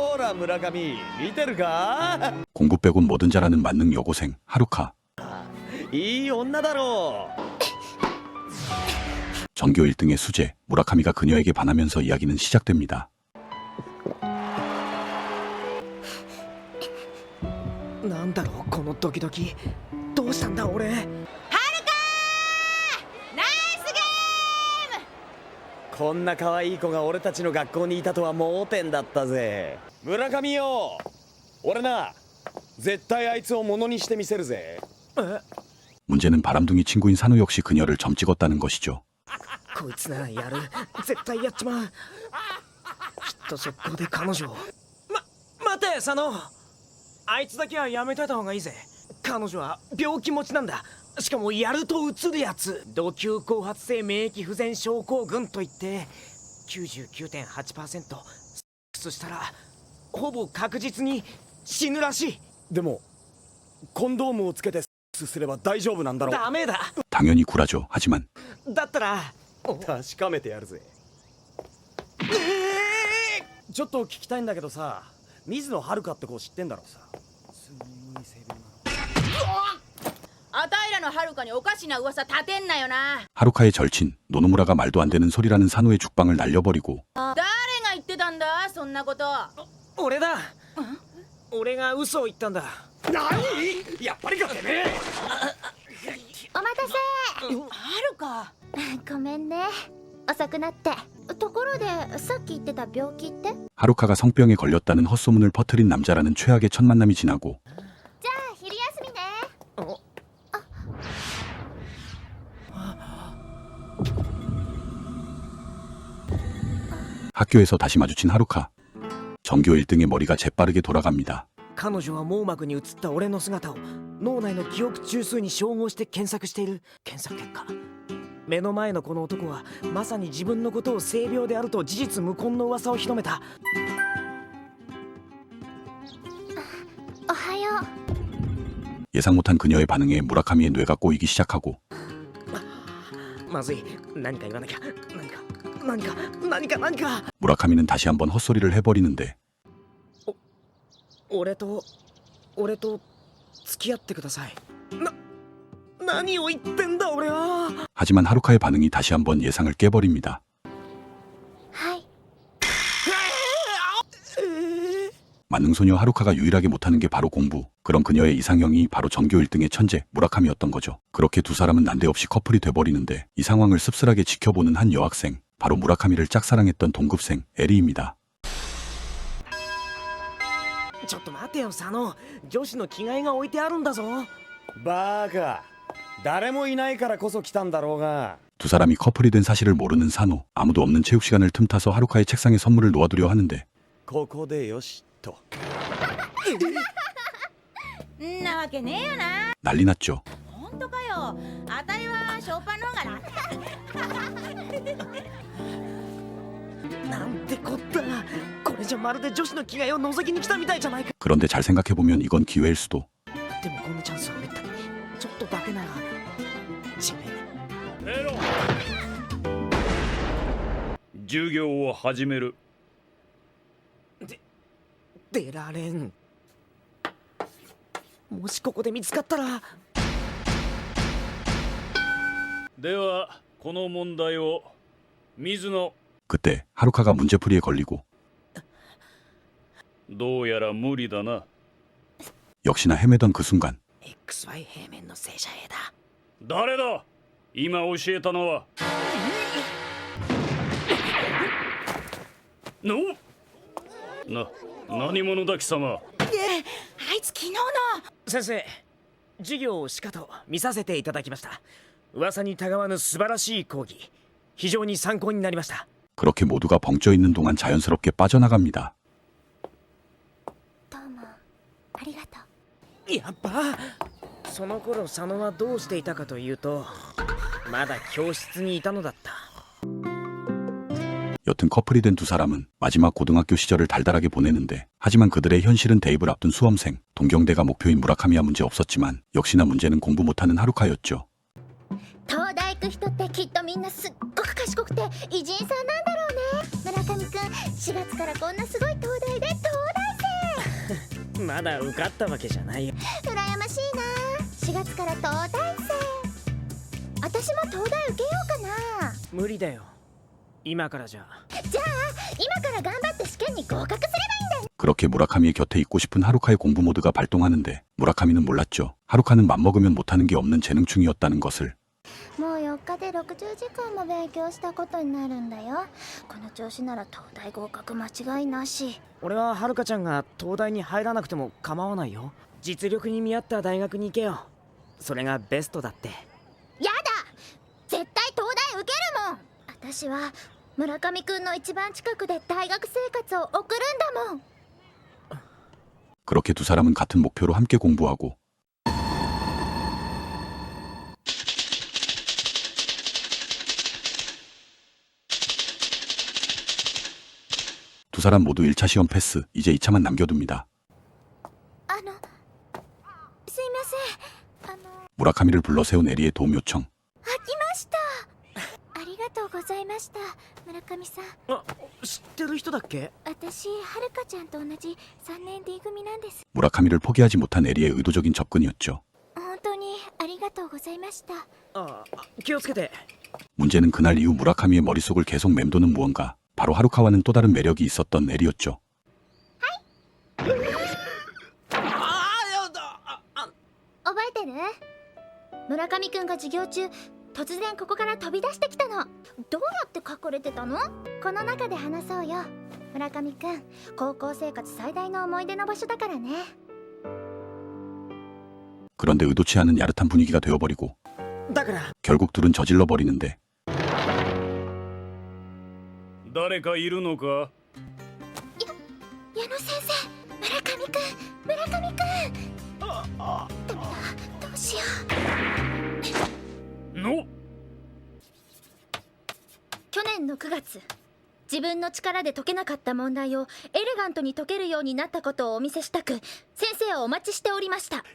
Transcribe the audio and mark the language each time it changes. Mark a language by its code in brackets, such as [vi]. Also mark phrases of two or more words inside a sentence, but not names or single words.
[ja] 村上見てるか？ [ko] 공부 빼곤 뭐든 잘하는 만능 여고생 하루카. [ja] いい女だろう。 [ko] 전교 1등의 수재 무라카미가 그녀에게 반하면서 이야기는 시작됩니다. [ja] なんだろうこのドキドキ。どうしたんだ俺。ナイスゲーム。こんな可愛い子が俺たちの学校にいたとは盲点だったぜ。村上よ、俺な絶対あいつをものにしてみせるぜ。 [ko] 문제는 바람둥이 친구인 산호 역시 그녀를 점 찍었다는 것이죠. [ja] こいつならやる。絶対やっちまう。きっと速攻で彼女を。待て佐野。あいつだけはやめといた方がいいぜ。彼女は病気持ちなんだ。しかもやるとうつるやつ。度級後発性免疫不全症候群といって 99.8% セックスしたらほぼ確実に死ぬらしい。でもコンドームをつけてセックスすれば大丈夫なんだろう。ダメだ。 [ko] 당연히 굴하죠. 하지만 [ja] だったら確かめてやるぜ。ちょっと聞きたいんだけどさ、水野遥って子知ってんだろうさ。すんごい性病なの。あたいらのはるかにおかしな噂立てんなよな。 [ko] 하루카의 절친 노노무라가 말도 안 되는 소리라는 산호의 죽방을 날려버리고 [ja] 誰が言ってたんだそんなこと。俺だ。俺が嘘を言ったんだ。何？やっぱりかてめえ。お待たせ。はるか。ごめんね遅くなって。ところでさっき言ってた病気って？ [ko] 하루카가 성병에 걸렸다는 헛소문을 퍼뜨린 남자라는 최악의 첫 만남이 지나고 [ja] じゃあ昼休みね。 [ko] 학교에서 다시 마주친 하루카. 전교 1등의 머리가 재빠르게 돌아갑니다. [ja] 彼女は網膜に映った俺の姿を脳内の記憶中枢に照合して検索している。検索結果、目の前のこの男はまさに自分のことを性病であると事実無根の噂を広めた。おはよう。 [ko] 예상 못한 그녀의 반응에 무라카미의 뇌가 꼬이기 시작하고 [ja] まずい。何か言わなきゃ。何か。 [ko] 무라카미는 다시 한번 헛소리를 해버리는데 [ja] 俺と付き合ってください。何を言ってんだ俺は。 [ko] 하지만 하루카의 반응이 다시 한번 예상을 깨버립니다. [ja] はい。 [ko] 만능소녀 하루카가 유일하게 못하는 게 바로 공부. 그럼 그녀의 이상형이 바로 전교 1등의 천재 무라카미였던 거죠. 그렇게 두 사람은 난데없이 커플이 돼버리는데 이 상황을 씁쓸하게 지켜보는 한 여학생, 바로 무라카미를 짝사랑했던 동급생 에리입니다. [ja] ちょっと待てよ佐野。女子の着替えが置いてあるんだぞ。バカ、誰もいないからこそ来たんだろうが。 [ko] 두 사람이 커플이 된 사실을 모르는 산호. 아무도 없는 체육 시간을 틈타서 하루카의 책상에 선물을 놓아두려 하는데 [ja] ここでよしと。んなわけねえよな。 [ko] 난리 났죠. [ja] 本当かよ。あたいはショーパンの方が楽だ。なんてこった。これじゃまるで女子の着替えを覗きに来たみたいじゃないか。 [ko] 그런데 잘 생각해보면 이건 기회일 수도. [ja] でもこのチャンスはめったにちょっとだけなら地面。授業を始める。出られん。もしここで見つかったら。ではこの問題を水野。 [ko] 그때 하루카가 문제풀이에 걸리고 [ja] どうやら無理だな。 [ko] 역시나 헤매던 그 순간 [ja] XY 平面の正社 A だ。誰だ今教えたのは。何者だ貴様。あいつ昨日の。先生、授業をしかと見させていただきました。噂にたがわぬ素晴らしい講義、非常に参考になりました。 그렇게 모두가 벙쪄 있는 동안 자연스럽게 빠져나갑니다. どうもありがとう。やっぱその頃佐野はどうしていたかというとまだ教室にいたのだった。 [ko] 여튼 커플이 된 두 사람은 마지막 고등학교 시절을 달달하게 보내는데 하지만 그들의 현실은 대입을 앞둔 수험생. 동경대가 목표인 무라카미와 문제 없었지만 역시나 문제는 공부 못하는 하루카였죠. [ja] 東大行く人ってきっとみんなすっごく賢くて偉人さんなんだろうね。村上くん4月からこんなすごい東大で東大生まだ受かったわけじゃないよ。羨ましいな。4月から東大生。私も東大受けようかな。無理だよ、今からじゃ。じゃあ今から頑張って試験に合格すればいいんだよ。 [ko] 그렇게 무라카미의 곁에 있고 싶은 하루카의 공부 모드가 발동하는데 무라카미는 몰랐죠. 하루카는 맘먹으면 못하는 게 없는 재능충이었다는 것을. [ja] もう4日で60時間も勉強したことになるんだよ。この調子なら東大合格間違いなし。俺ははるかちゃんが東大に入らなくても構わないよ。実力に見合った大学に行けよ。それがベストだって。やだ、絶対東大受けるもん。私は村上くんの一番近くで大学生活を送るんだもん。 [ko] 그렇게 두 사람은 같은 목표로 함께 공부하고 두 사람 모두 1차 시험 패스, 이제 2차만 남겨둡니다. [ja] すいません。 [ko] 무라카미를 불러 세운 에리의 도움 요청. [ja] 来ました。ありがとうございました、村上さん。あ、知ってる人だっけ？私、はるかちゃんと同じ3年 D 組なんです。 [ko] 무라카미를 포기하지 못한 에리의 의도적인 접근이었죠. [ja] 本当にありがとうございました。あ、気をつけて。 [ko] 문제는 그날 이후 무라카미의 머릿속을 계속 맴도는 무언가. 바로 하루카와는 또 다른 매력이 있었던 에리였죠. [ja] 覚えてる？村上くんが授業中突然ここから飛び出してきたの。どうやって隠れてたの？この中で話そうよ。村上くん、高校生活最大の思い出の場所だからね。 [ko] 그런데 의도치 않은 야릇한 분위기가 되어버리고 [ja] だから [ko] 결국 둘은 저질러 버리는데 [ja] 誰かいるのか？矢野先生、村上くん、村上くん。ダメだ、どうしよう。の去年の9月、自分の力で解けなかった問題をエレガントに解けるようになったことをお見せしたく、先生をお待ちしておりました。